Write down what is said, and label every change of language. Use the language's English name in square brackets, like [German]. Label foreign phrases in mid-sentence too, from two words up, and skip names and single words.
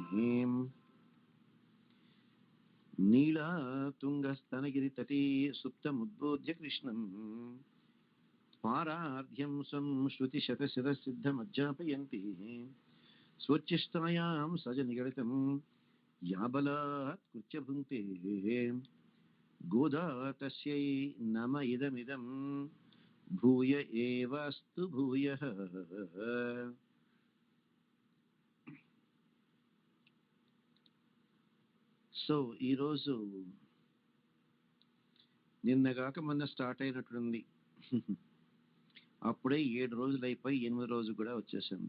[Sanskrit] नीलातुङ्गस्तनगिरितटे सुप्तमुद्बोध्य कृष्णं पारार्ध्यं स्वं श्रुतिशतशिरसिद्धमज्जापयन्ति स्वोच्छिष्टायां सजनिगलितं या बलात्कृत्य भुङ्क्ते गोदा तस्यै नम इदमिदं भूय एवास्तु भूयः। [Telugu] సో ఈరోజు నిన్నగాక మొన్న స్టార్ట్ అయినట్టుంది. అప్పుడే 7 రోజులు అయిపోయి 8వ రోజు కూడా వచ్చేసింది.